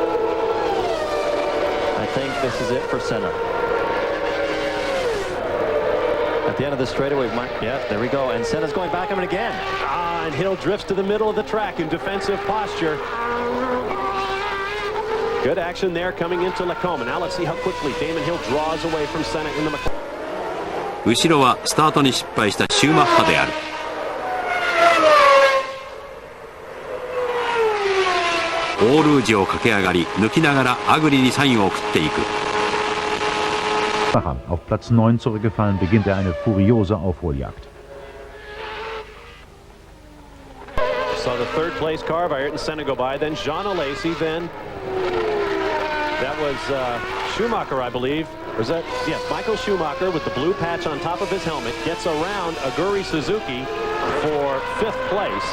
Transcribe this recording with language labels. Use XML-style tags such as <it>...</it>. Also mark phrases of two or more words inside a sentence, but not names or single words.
<en>I think this is it for Senna. At the end of the straightaway, yeah, there we go. And Senna's going back on him again. And Hill drifts to the middle of the track in defensive posture. Good action there coming into Lacombe. Now let's see how quickly Damon Hill draws away from Senna in the McLaren.</en> <ja>後ろはスタートに失敗したシューマッハである。オールージを駆け上がり抜きながらアグリにサインを送っていく。</ja> <de>Auf Platz 9 zurückgefallen, beginnt er eine furiose Aufholjagd.</de> <en>Saw the third place car of Ayrton Senna go by, then Jean Alesi, then that was Schumacher, I believe. Or is that, yes, Michael Schumacher with the blue patch on top of his helmet gets around Aguri Suzuki for 5th place.</en>